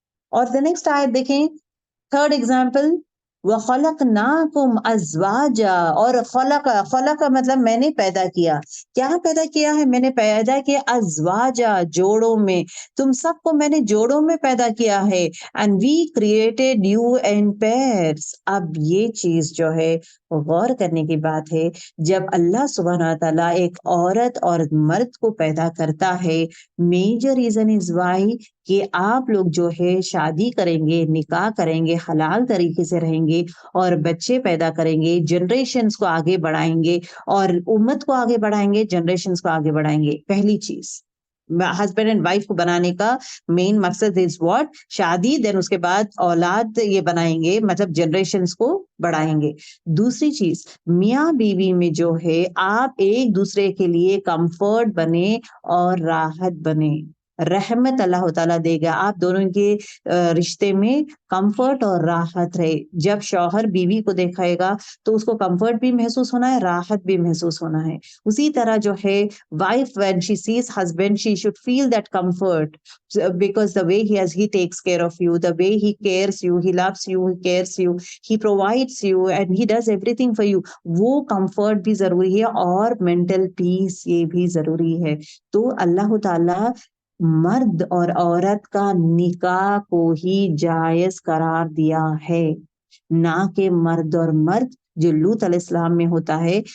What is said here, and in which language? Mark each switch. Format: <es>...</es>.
<ur>اور</ur> <en>the next</en> <ur>آیت دیکھیں، تھرڈ ایگزامپل،</ur> <ar>وَخَلَقْنَاكُمْ أَزْوَاجًا،</ar> <ur>اور خلق مطلب میں نے پیدا کیا. کیا پیدا کیا ہے؟ میں نے پیدا کیا ازواجا، جوڑوں میں. تم سب کو میں نے جوڑوں میں پیدا کیا ہے.</ur> <en>and we created you in pairs.</en> <ur>اب یہ چیز جو ہے غور کرنے کی بات ہے. جب اللہ سبحانہ تعالیٰ ایک عورت اور مرد کو پیدا کرتا ہے،</ur> <en>major reason is why</en> <ur>کہ آپ لوگ جو ہے شادی کریں گے، نکاح کریں گے، حلال طریقے سے رہیں گے اور بچے پیدا کریں گے، جنریشنز کو آگے بڑھائیں گے اور امت کو آگے بڑھائیں گے، جنریشنز کو آگے بڑھائیں گے. پہلی چیز ہسبینڈ اینڈ وائف کو بنانے کا مین مقصد</ur> <en>Is what?</en> <ur>شادی. دین اس کے بعد اولاد یہ بنائیں گے، مطلب جنریشنز کو بڑھائیں گے. دوسری چیز، میاں بیوی میں جو ہے آپ ایک دوسرے کے لیے کمفرٹ بنے اور راحت بنے. رحمت اللہ تعالیٰ دے گا آپ دونوں کے رشتے میں، کمفرٹ اور راحت رہے. جب شوہر بیوی کو دیکھائے گا تو اس کو کمفرٹ بھی محسوس ہونا ہے، راحت بھی محسوس ہونا ہے. اسی طرح جو ہے</ur> <en>wife, when she sees husband, she should feel that comfort, because the way he takes care of you, the way he cares you, he loves you, he cares you, he provides you and he does everything for you.</en> <ur>وہ comfort بھی ضروری ہے اور mental peace یہ بھی ضروری ہے. تو اللہ تعالیٰ مرد اور عورت کا نکاح کو ہی جائز قرار دیا ہے، نہ کہ مرد اور مرد جو لوط علیہ السلام میں ہوتا ہے.</ur>